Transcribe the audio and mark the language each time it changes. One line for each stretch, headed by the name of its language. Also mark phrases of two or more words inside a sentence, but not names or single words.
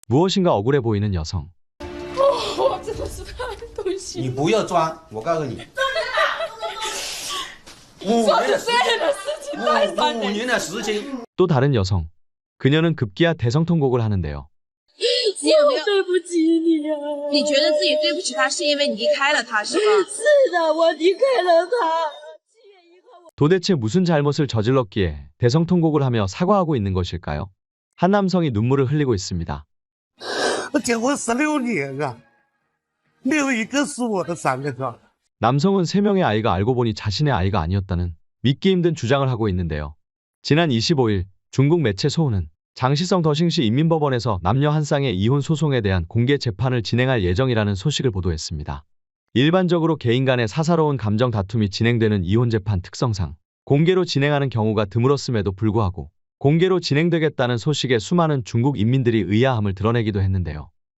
Korean: 무엇인가 억울해 보이는 여성.
Chinese: 我真的是太对不起你不要装，我告诉你，做出这样的事情太残忍。 5年的时间。
Korean: 또 다른 여성. 그녀는 급기야 대성통곡을 하는데요.
Chinese: 我对不起你啊！你觉得自己对不起他，是因为你离开了他，是吧？是的，我离开了他。
Korean: 도대체 무슨 잘못을 저질렀기에 대성통곡을 하며 사과하고 있는 것일까요? 한 남성이 눈물을 흘리고 있습니다. 我结婚16年啊，没有一个是我的3个字。 남성은 3명의 아이가 알고 보니 자신의 아이가 아니었다는 믿기 힘든 주장을 하고 있는데요. 지난 25일 중국 매체 소우는 장시성 더싱시 인민법원에서 남녀 한 쌍의 이혼 소송에 대한 공개 재판을 진행할 예정이라는 소식을 보도했습니다. 일반적으로 개인 간의 사사로운 감정 다툼이 진행되는 이혼 재판 특성상 공개로 진행하는 경우가 드물었음에도 불구하고 공개로 진행되겠다는 소식에 수많은 중국 인민들이 의아함을 드러내기도 했는데요.